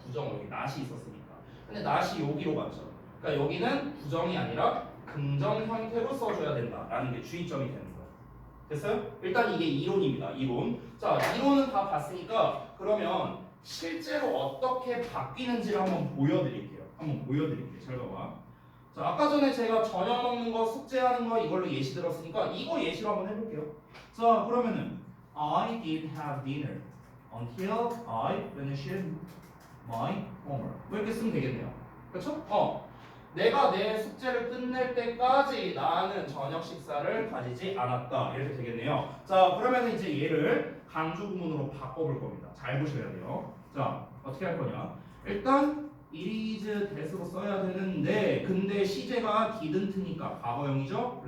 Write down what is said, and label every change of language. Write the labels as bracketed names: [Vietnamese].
[Korean] 부정어 여기 not이 있었으니까. 근데 not이 여기로 갔죠. 그러니까 여기는 부정이 아니라 긍정 형태로 써줘야 된다라는 게 주의점이 되는 거예요. 됐어요? 일단 이게 이론입니다. 이론. 자, 이론은 다 봤으니까 그러면 실제로 어떻게 바뀌는지를 한번 보여드릴게요. 잘 봐봐. 자, 아까 전에 제가 저녁 먹는 거, 숙제하는 거 이걸로 예시 들었으니까 이거 예시로 한번 해볼게요. 자, 그러면은 [English] I did have dinner until I finished my homework. [Korean] 뭐 이렇게 쓰면 되겠네요. 그렇죠? 내가 내 숙제를 끝낼 때까지 나는 저녁 식사를 가지지 않았다. 이렇게 되겠네요. 자, 그러면 이제 얘를 강조 구문으로 바꿔볼 겁니다. 잘 보셔야 돼요. 자, 어떻게 할 거냐? 일단 [English] it is that [Korean] 으로 써야 되는데 근데 시제가 didn't니까 과거형이죠.